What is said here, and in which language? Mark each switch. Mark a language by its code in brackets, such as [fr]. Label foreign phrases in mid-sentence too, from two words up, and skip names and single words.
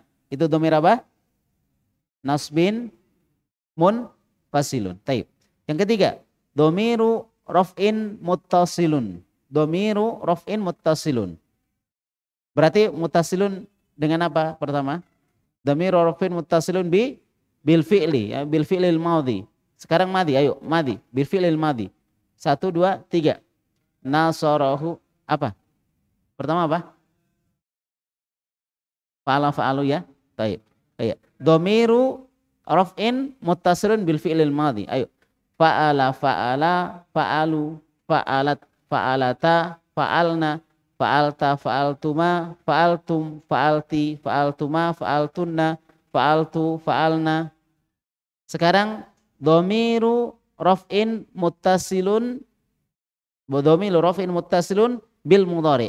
[id] Itu dhamir apa? [ar] نصب منفصل. [id] Taib. Yang ketiga, [ar] ضمير رفع متصل. ضمير رفع متصل. [id] Berarti muttasilun dengan apa pertama? [ar] ضمير رفع متصل بالفعل، ya، بالفعل الماضي. [id] Sekarang madhi, ayo madhi, [ar] بالفعل الماضي. [id] 1, 2, 3. Nasarahu apa? Pertama apa? Fa'alu ya. Taib. Ayo. [ar] ضمير رفع متصل بالفعل الماضي. [id] Ayo. [ar] فعل، فعلوا, فعلت، فعلتا، فعلن، فعلتَ، فعلتما، فعلتم، فعلتِ، فعلتما، فعلتن، فعلتُ، فعلنا. [id] Sekarang [ar] ضمير رفع متصل، ضمير رفع متصل بالمضارع.